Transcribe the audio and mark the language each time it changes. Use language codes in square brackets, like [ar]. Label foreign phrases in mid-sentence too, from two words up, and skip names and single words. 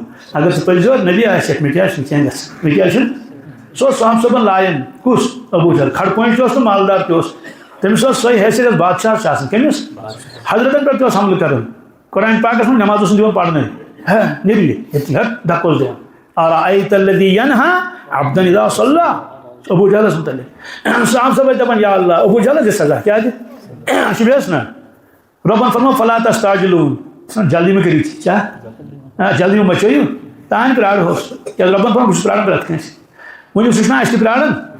[ks] اگر ژٕ پٔزۍ یور نبی آسٮ۪کھ مےٚ کیٛاہ چھُنہٕ کینٛہہ گژھان مےٚ کیٛاہ چھُنہٕ سُہ اوس صاحب صٲبن لایَن کُس ابوٗ جہل کھڑ پوٗنٛچ تہِ اوس تہٕ مالدار تہِ اوس تٔمِس ٲس سۄے حیثیت یۄس بادشاہس چھِ آسان کٔمِس حضرتن پٮ۪ٹھ تہِ اوس حملہٕ کران قرآن پاکس منٛز نٮ۪ماز اوس نہٕ دِوان پرنٲے ہے نیٚبرِ ہیٚتھ دھکہٕ اوس دِوان [ar] ارأیت الذی ینہا عبدا اذا صلی [ks] ابوٗ جہلس متعلق صاحب صٲب ٲسۍ دپان [ar] یا اللہ [ks] ابوٗ جہلس دِ سزا کیٛاہ دِ چھُ بیٚیس نا رۄبن فرمو [ar] فلا تستعجلوٗن [ks] جلدی مہ کٔرِو تہِ کیٛاہ جلدی مہ مچٲیِو تانۍ پرٛارہوس کیٛازِ رۄبن فرمو بہٕ چھُس پرٛاران پرٛٮ۪تھ کٲنٛسہِ ؤنِو سُہ چھُنہ اَسہِ تہِ پرٛاران